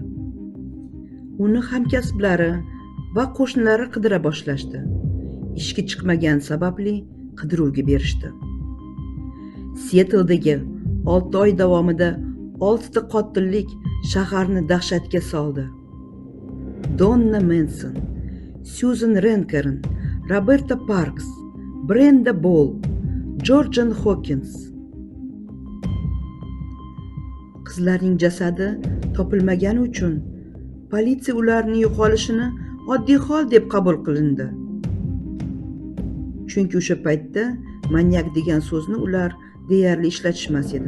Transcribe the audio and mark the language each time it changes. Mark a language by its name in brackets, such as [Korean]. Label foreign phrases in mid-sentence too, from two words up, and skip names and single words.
[Uzbek] Uni hamkasblari va qo'shnilari qidira boshlashdi. Ishga chiqmagan sababli qidiruvga berishdi. Sietldagi 6 oy davomida 6 ta qotillik shaharni dahshatga soldi. Donna Manson, Susan Rankin, Roberta Parks, Brenda Ball, Georgian Hawkins. Qizlarning jasadi topilmagani uchun politsiya ularning yo'qolishini oddiy hol deb qabul qilindi. Chunki o'sha paytda manyak degan so'zni ular deyarli ishlatishmas edi.